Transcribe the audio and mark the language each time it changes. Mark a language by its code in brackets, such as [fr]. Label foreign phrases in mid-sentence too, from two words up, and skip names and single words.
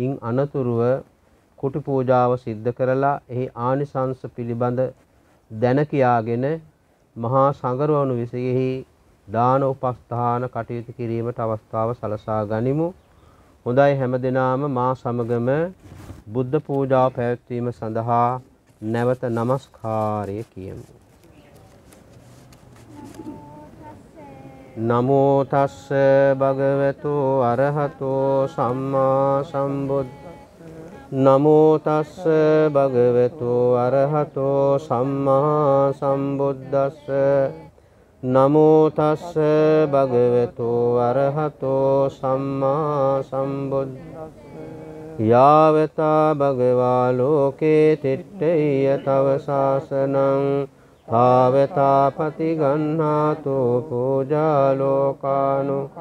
[si] ඉන් අනතුරුව කුටි පූජාව සිද්ධ කරලා එහි ආනිසංස පිළිබඳ දැන කියාගෙන මහා සංඝරවණු විසෙහි දාන උපස්ථාන කටයුතු කිරීමට අවස්ථාව සලසා ගනිමු. හොඳයි හැමදෙනාම මා සමගම බුද්ධ පූජාව පැවැත්වීම සඳහා නැවත නමස්කාරය කියමු. [pi] නමෝ තස්ස භගවතු අරහතෝ සම්මා සම්බුද්ද නමෝ තස්ස භගවතු අරහතෝ සම්මා සම්බුද්දස්ස නමෝ තස්ස භගවතු අරහතෝ සම්මා සම්බුද්දස්ස යාවතා භගවා ලෝකේ තිට්ඨේය තව ශාසනං තාවතා පතිගන්හාතු පූජා ලෝකානු